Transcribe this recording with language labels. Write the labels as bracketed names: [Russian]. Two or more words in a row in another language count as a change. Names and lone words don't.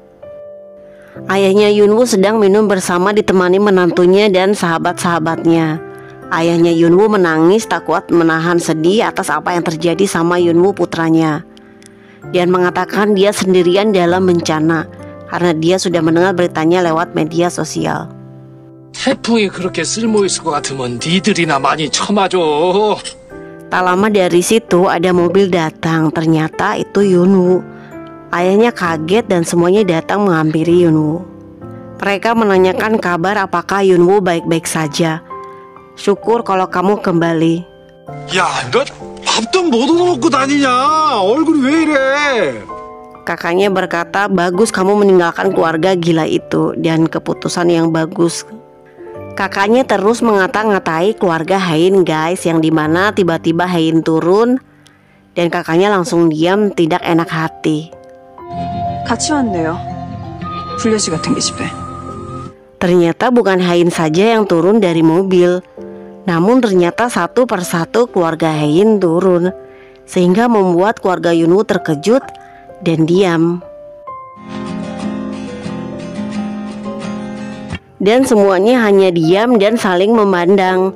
[Indonesian] Ayahnya Yunwoo sedang minum bersama ditemani menantunya dan sahabat-sahabatnya. Ayahnya Yunwoo menangis tak kuat menahan sedih atas apa yang terjadi sama Yunwoo putranya. Dan mengatakan dia sendirian dalam bencana karena dia sudah mendengar beritanya lewat media sosial. [Korean] 태풍이 그렇게 쓸모있을 것 같으면 니들이나 많이 쳐맞어. [Indonesian] Tak lama dari situ ada mobil datang. Ternyata itu Yunwoo. Ayahnya kaget dan semuanya datang menghampiri Yunwoo. Mereka menanyakan kabar apakah Yunwoo baik-baik saja. Syukur kalau kamu kembali. [Korean] 야, 너 밥도 못 얻어먹고 다니냐? 얼굴이 왜 이래? [Indonesian] Kakaknya berkata, bagus kamu meninggalkan keluarga gila itu dan keputusan yang bagus. Kakaknya terus ngata-ngatai keluarga Hein guys, yang dimana tiba-tiba Hein turun dan kakaknya langsung diam tidak enak hati. [Korean] 같이 왔네요. 불려시 같은 게 집에. [Indonesian] Ternyata bukan Hein saja yang turun dari mobil. Namun ternyata satu persatu keluarga Hein turun, sehingga membuat keluarga Yunwoo terkejut dan diam. Dan semuanya hanya diam dan saling memandang.